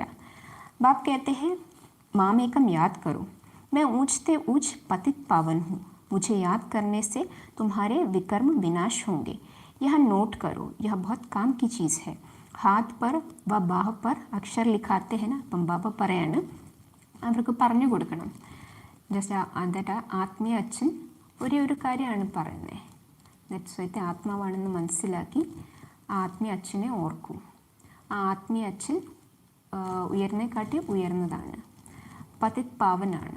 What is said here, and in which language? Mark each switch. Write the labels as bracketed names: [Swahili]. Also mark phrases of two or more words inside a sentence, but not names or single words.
[Hindi] ബാബ് कहते हैं मामेकम याद करो, मैं ऊंचते ऊंच पतित पावन हूँ, मुझे याद करने से तुम्हारे विकर्म विनाश होंगे. यह नोट करो, यह बहुत काम की चीज़ है. हाथ पर व बाह पर अक्षर लिखाते हैं ना. [Malayalam] അപ്പം ബാബ പറയാണ് അവർക്ക് പറഞ്ഞു കൊടുക്കണം. ജസ്റ്റ് അതിൻ്റെ ആത്മീയ അച്ഛൻ ഒരേ ഒരു കാര്യമാണ് പറയുന്നത്. സ്വയത്തെ ആത്മാവാണെന്ന് മനസ്സിലാക്കി ആ ആത്മീയ അച്ഛനെ ഓർക്കൂ. ആ ആത്മീയ അച്ഛൻ ഉയർന്നേക്കാട്ടി ഉയർന്നതാണ്, പതിത് പാവനാണ്.